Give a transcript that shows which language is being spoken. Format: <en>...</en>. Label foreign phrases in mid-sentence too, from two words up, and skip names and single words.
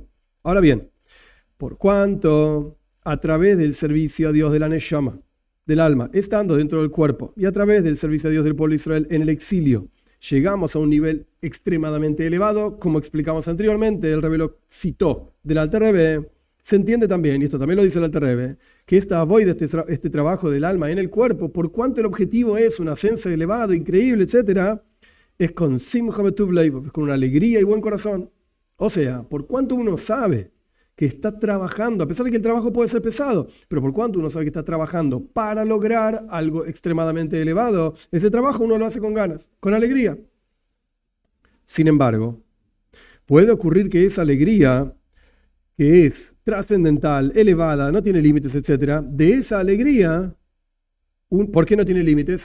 <es>Ahora bien, por cuanto a través del servicio a Dios de la Neshama, del alma, estando dentro del cuerpo, y a través del servicio a Dios del pueblo de Israel en el exilio, llegamos a un nivel extremadamente elevado, como explicamos anteriormente, el Rebbe lo citó del Alter Rebbe. Se entiende también, y esto también lo dice el Alter Rebbe, que esta avoid, este trabajo del alma en el cuerpo, por cuanto el objetivo es un ascenso elevado, increíble, etc., es con</es> <he>שמחה בטוב לבב,</he> <es>es con una alegría y buen corazón. O sea, por cuanto uno sabe que está trabajando, a pesar de que el trabajo puede ser pesado, pero por cuanto uno sabe que está trabajando para lograr algo extremadamente elevado, ese trabajo uno lo hace con ganas, con alegría. Sin embargo, puede ocurrir que esa alegría, que es trascendental, elevada, no tiene límites, etc., de esa alegría, ¿por qué no tiene límites?</es>